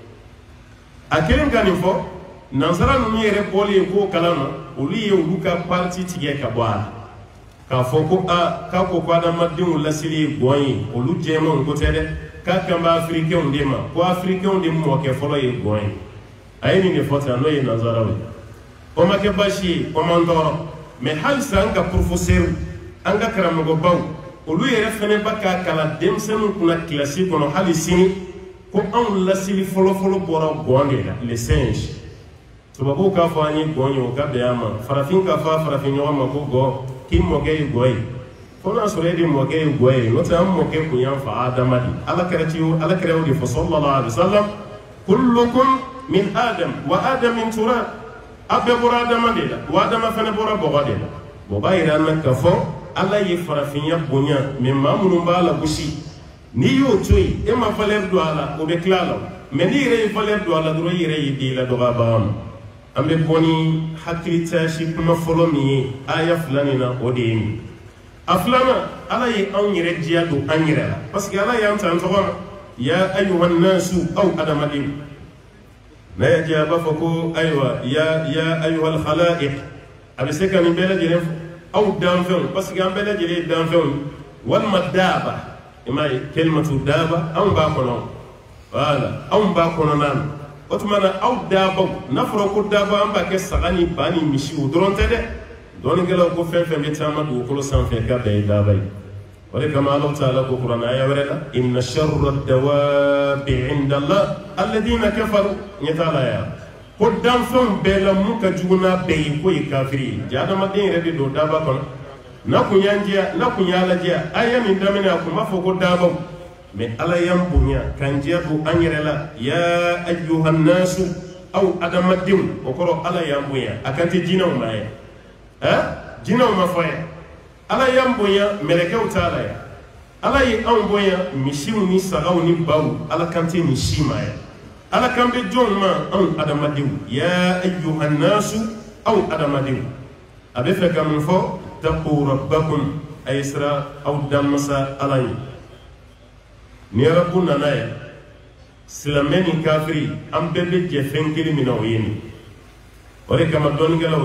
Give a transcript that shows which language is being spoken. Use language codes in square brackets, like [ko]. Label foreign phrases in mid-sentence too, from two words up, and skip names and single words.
[bm] a kelen ka nin fɔ nanzara ninnu yɛrɛ bɔlen k'o kalan na olu ye olu ka parti tigɛ ka bɔ a la k'a fɔ ko k'a ko adamadenw lasili ye gɔn ye olu jɛmanw ko tɛ dɛ k'a kan bɛ africainw de ma ko africainw de mɔkɛ fɔlɔ ye gɔn ye a ye nin de fɔ tan n'o ye nanzaraw ye o ma kɛ baasi ye o man tɔɔrɔ mais halisa an ka professeur an ka karamɔgɔbaw olu yɛrɛ fɛnɛ ba k'a kalan denmisɛnninw kunna kilasi kɔnɔ hali sini ko anw lasili fɔlɔfɔlɔ bɔra gɔn de la [fr] les singes [bm] tubabuw k'a fɔ an ye gɔn ye o ka bɛn a ma farafin k'a fɔ a farafin ɲɔgɔn ma ko gɔ k'i mɔkɛ ye gɔ ye fo n'a sɔrɔ e de mɔkɛ ye gɔ ye n'o tɛ an mɔkɛ kun y'an fa Adama de Alakira y'o de fɔ sallallahu [ar] عليه وسلم كلكم من آدم وآدم من تراب [bm] a bɛɛ bɔra Adama de la wa Adama fɛnɛ bɔra bɔgɔ de la o b'a yira an na k'a fɔ Ala ye farafinya bonya mais maa minnu b'a la gosi n'i y'o to yen e ma valeur don a la o bɛ tila a la mais n'i yɛrɛ ye valeur don a la dɔrɔn i yɛrɛ y'i den ladɔgɔbaga ma an bɛ bɔ ni hakilitasi kuma fɔlɔ min ye aya 2 nin na o de ye nin a filanan Ala ye anw yɛrɛ diya don an yɛrɛ la parce que Ala y'an ta an tɔgɔ ma [ar] يا أيها الناس [bm] aw adamadenw n'a y'a diya a b'a fɔ ko ayiwa [ar] يا أيها الخلائق [bm] a bɛ se ka nin bɛɛ lajɛlen fɔ aw danfɛnw parce que an bɛɛ lajɛlen ye danfɛnw walima daaba i m'a ye [ar] كلمة دابة [bm] anw b'a kɔnɔ voilà anw b'a kɔnɔna na o tuma na aw daabaw n'a fɔra ko daaba an b'a kɛ saga ni ba ni misi o dɔrɔn tɛ dɛ dɔɔninkɛlaw ko fɛn fɛn bɛ taama dugukolo sanfɛ k'a bɛɛ ye daaba ye o de kama Alahu taala ko kuranɛ aya wɛrɛ la [ar] إن شر الدواب عند الله الذين كفروا [bm] ɲɛ t'a la ya ko danfɛnw bɛɛ la mun ka jugu n'a bɛɛ ye ko ye kafiri ye ja adamaden yɛrɛ de don daaba kɔnɔ n'a kun y'an diya n'a kun y'a lajɛ a ye nin daminɛ a kun b'a fɔ ko daabaw mais Ala y'an bonya k'an diya don an yɛrɛ la [ar] يا أيها الناس [bm] aw adamadenw o kɔrɔ Ala y'an bonya a kan tɛ jinɛw ma ye jinɛw ma fɔ ye Ala y'an bonya mɛlɛkɛw t'a la ya Ala ye anw bonya misiw ni sagaw ni baw Ala kan tɛ nin si ma ye Ala kan bɛ jɔnw ma anw adamadenw [ar] يا أيها الناس [bm] aw adamadenw a bɛ fɛ ka mun fɔ [ar] اتقوا ربكم [bm] a ye sira aw danmasa Ala ye ni Rabu nana ye silamɛ ni kafiri an bɛɛ bɛ jɛ fɛn kelen min na o ye nin o de kama dɔnnikɛlaw